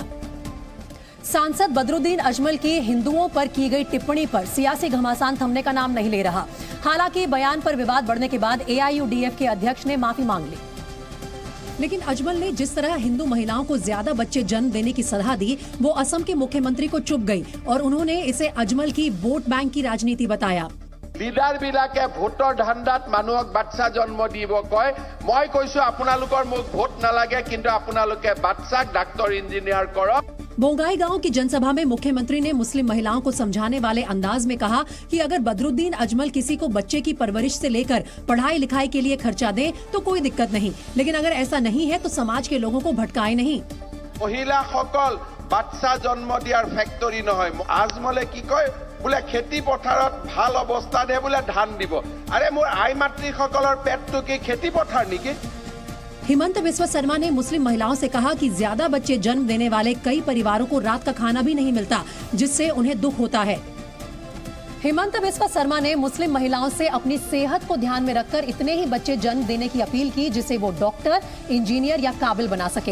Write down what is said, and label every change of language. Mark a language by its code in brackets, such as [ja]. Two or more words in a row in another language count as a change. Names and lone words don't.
[hi] सांसद बदरुद्दीन अजमल की हिंदुओं पर की गई टिप्पणी पर सियासी घमासान थमने का नाम नहीं ले रहा। हालांकि बयान पर विवाद बढ़ने के बाद एआईयूडीएफ के अध्यक्ष ने माफी मांग ली। लेकिन अजमल ने जिस तरह हिंदू महिलाओं को ज्यादा बच्चे जन्म देने की सलाह दी, वो असम के मुख्यमंत्री को चुभ गई और उन्होंने इसे अजमल की [en] vote bank [hi] की राजनीति बताया। [as] লিডাৰ বিলাকে ভোটৰ ধান্দাত মানুহক বাচ্চা জন্ম দিব কয়। মই কৈছো আপোনালোকৰ মোক ভোট নালাগে, কিন্তু আপোনালোকে বাচ্চাক [en] doctor engineer [as] কৰক। [hi] बोंगाई गांव की जनसभा में मुख्यमंत्री ने मुस्लिम महिलाओं को समझाने वाले अंदाज में कहा कि अगर बदरुद्दीन अजमल किसी को बच्चे की परवरिश से लेकर पढ़ाई लिखाई के लिए खर्चा दें तो कोई दिक्कत नहीं, लेकिन अगर ऐसा नहीं है तो समाज के लोगों को भटकाए नहीं। [as] মহিলাসকল বাচ্চা জন্ম দিয়াৰ ফেক্টৰী নহয়। আজমলে কি কয় বোলে খেতি পথাৰত ভাল অৱস্থাতহে বোলে ধান দিব। আৰে মোৰ আই মাতৃসকলৰ পেটটো কি খেতি পথাৰ নেকি? [hi] हिमंत बिस्वा शर्मा ने मुस्लिम महिलाओं से कहा कि ज्यादा बच्चे जन्म देने वाले कई परिवारों को रात का खाना भी नहीं मिलता, जिससे उन्हें दुख होता है। हिमंत बिस्वा शर्मा ने मुस्लिम महिलाओं से अपनी सेहत को ध्यान में रखकर इतने ही बच्चे जन्म देने की अपील की जिसे वो [en] doctor, engineer [hi] या काबिल बना सके।